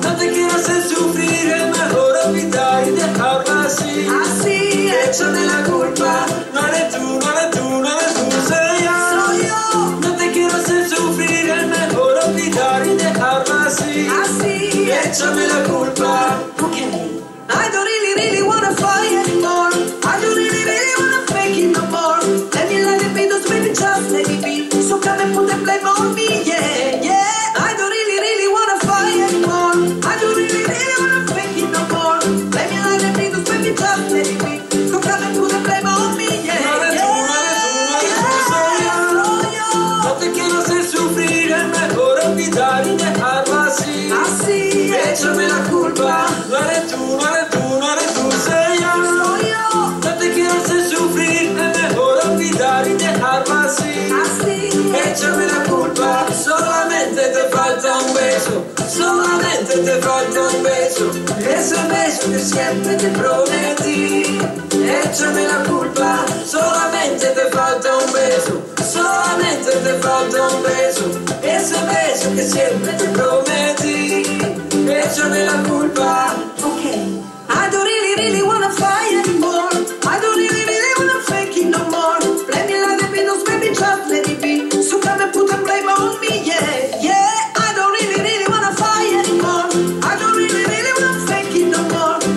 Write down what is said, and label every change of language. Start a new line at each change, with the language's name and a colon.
Spanish: No te quiero hacer sufrir, es mejor olvidar y dejarlo así. Así, échame la culpa. No eres tú, soy yo. No te quiero hacer sufrir, es mejor olvidar y dejarlo así. Así, échame la culpa. Okay.
English: I don't really wanna fight anymore. I don't really wanna fake it no more. Let it be, those baby, just let it be. So come and put the blame on me, yeah. I don't really wanna fight anymore. I don't really wanna fake it no more. Let it be, those baby, just let it be. So come and put the blame on me, yeah.
Spanish: No te quiero hacer sufrir, es mejor olvidar y dejarlo así. Así, échame la culpa. No eres tú, soy yo. No te quiero hacer sufrir, es mejor olvidar y dejarlo así. Así, échame la culpa. Solamente te falta un beso. Solamente te falta un beso. Ese beso que siempre te prometí. Échame la culpa. Solamente te falta un beso. Solamente te falta un beso. Ese beso que siempre te prometí. Échame la culpa. Okay.
English: I don't really wanna fight anymore. I don't really wanna fake it no more. Let me let it be, those baby, just let it be. So come and put the blame on me, yeah. I don't really wanna fight anymore. I don't really wanna fake it no more.